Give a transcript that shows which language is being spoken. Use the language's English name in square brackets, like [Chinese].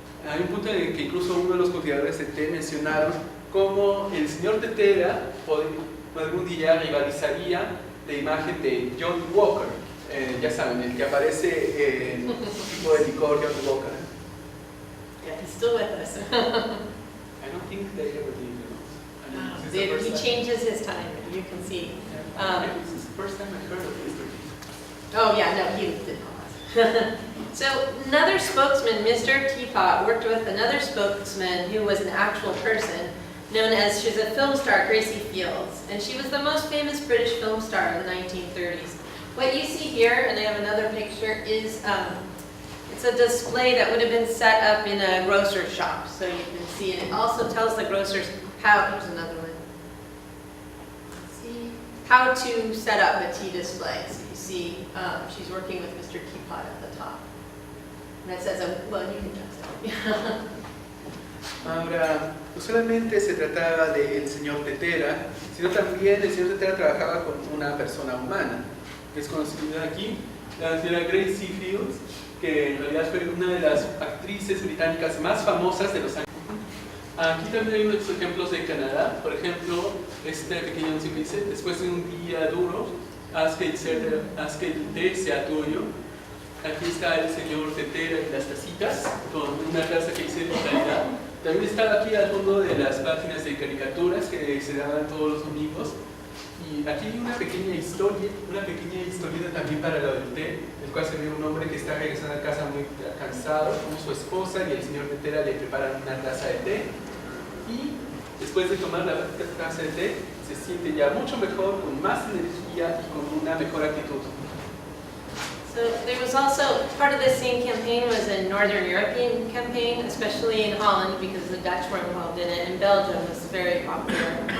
[Spanish] Hay un punto en el que incluso uno de los cultivadores de té mencionaron cómo el señor Tetera algún día rivalizaría la imagen de Johnny Walker, ya saben, el que aparece en el tipo de licor Johnny Walker. [English] Yeah, he's still with us. I don't think they ever did, He changes his time, you can see. This is the first time I heard of Mr. Oh, yeah, no, he didn't know that. So another spokesman, Mr. Teapot, worked with another spokesman who was an actual person, known as, she's a film star, Gracie Fields. And she was the most famous British film star in the 1930s. What you see here, and I have another picture, is it's a display that would have been set up in a grocer's shop. So you can see, and it also tells the grocers how, here's another one. See, how to set up a tea display. So you see, she's working with Mr. Teapot at the top. And it says, well, you can just tell. [Spanish] Ahora, no solamente se trataba del señor Tetera, sino también el señor Tetera trabajaba con una persona humana. Es conocida aquí la señora Gracie Fields, que en realidad fue una de las actrices británicas más famosas de los años. Aquí también hay unos ejemplos de Canadá. Por ejemplo, este pequeño anuncio que dice: después de un día duro, haz que el té sea tuyo. Aquí está el señor Tetera y las tacitas, con una taza que dice vitalidad. También está aquí al fondo de las páginas de caricaturas que se daban todos los domingos. Y aquí hay una pequeña historieta también para lo del té, en el cual se ve un hombre que está regresando a casa muy cansado con su esposa, y el señor Tetera le prepara una taza de té. Y después de tomar la taza de té, se siente ya mucho mejor, con más energía y con una mejor actitud. [English] So there was also, part of the same campaign was a Northern European campaign, especially in Holland because the Dutch were involved in it, and Belgium was very popular.